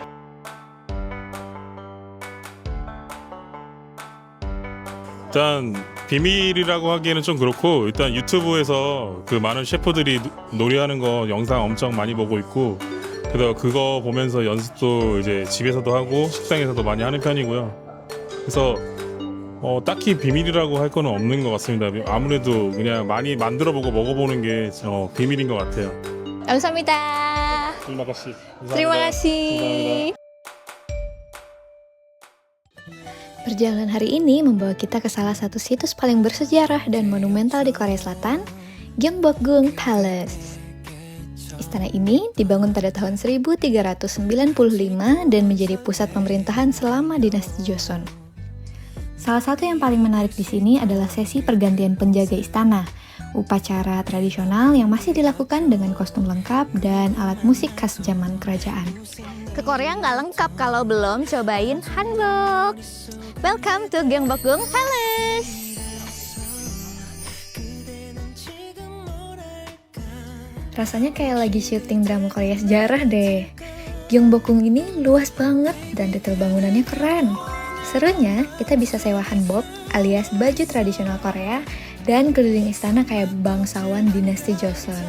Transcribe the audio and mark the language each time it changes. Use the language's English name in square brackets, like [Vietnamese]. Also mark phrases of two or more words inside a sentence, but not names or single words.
[Korean] 일단 비밀이라고 하기에는 좀 그렇고, 일단 유튜브에서 그 많은 셰프들이 요리하는 거 영상 엄청 많이 보고 있고, 그래서 그거 보면서 연습도 이제 집에서도 하고 식당에서도 많이 하는 편이고요. 그래서 딱히 비밀이라고 할 거는 없는 것 같습니다. 아무래도 그냥 많이 만들어보고 먹어보는 게 비밀인 것 같아요. 감사합니다. [Indonesian] terima kasih. Terima kasih. Perjalanan hari ini membawa kita ke salah satu situs paling bersejarah dan monumental di Korea Selatan, Gyeongbokgung Palace. Istana ini dibangun pada tahun 1395 dan menjadi pusat pemerintahan selama dinasti Joseon. Salah satu yang paling menarik di sini adalah sesi pergantian penjaga istana, upacara tradisional yang masih dilakukan dengan kostum lengkap dan alat musik khas zaman kerajaan. Ke Korea nggak lengkap kalau belum cobain hanbok. [English] Welcome to Gyeongbokgung Palace. [Indonesian] Rasanya kayak lagi syuting drama Korea sejarah deh. Gyeongbokgung ini luas banget dan detail bangunannya keren. Serunya, kita bisa sewa hanbok alias baju tradisional Korea dan keliling istana kayak bangsawan dinasti Joseon.